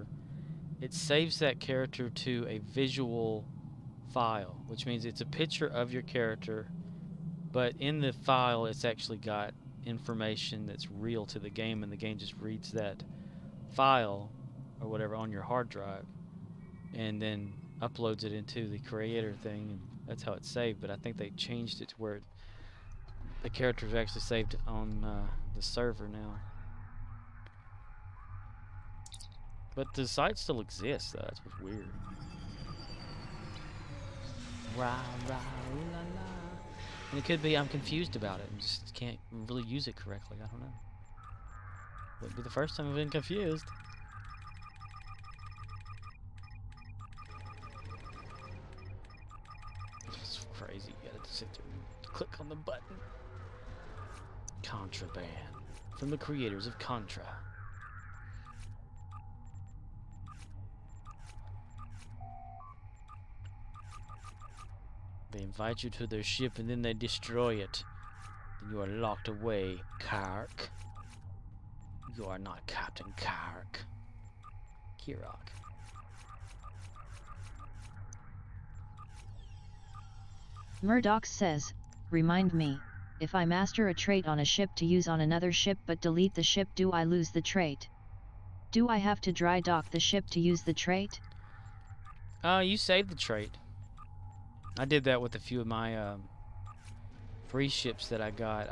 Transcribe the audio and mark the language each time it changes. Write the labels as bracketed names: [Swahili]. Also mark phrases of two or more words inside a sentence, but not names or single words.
[English] It saves that character to a visual file, which means it's a picture of your character, but in the file it's actually got information that's real to the game, and the game just reads that file or whatever on your hard drive and then uploads it into the creator thing, and that's how it's saved. But I think they changed it to where the character is actually saved on the server now. But the site still exists, though. That's what's weird. Rah, rah, ooh, la, la. And it could be I'm confused about it and just can't really use it correctly. I don't know. Wouldn't be the first time I've been confused. It's crazy. You gotta sit there and click on the button. Contraband. From the creators of Contra. They invite you to their ship and then they destroy it. Then you are locked away, Kirok. You are not Captain Kirok. Kirok. Murddox says, remind me, if I master a trait on a ship to use on another ship but delete the ship, do I lose the trait? Do I have to dry dock the ship to use the trait? You saved the trait. I did that with a few of my free ships that I got.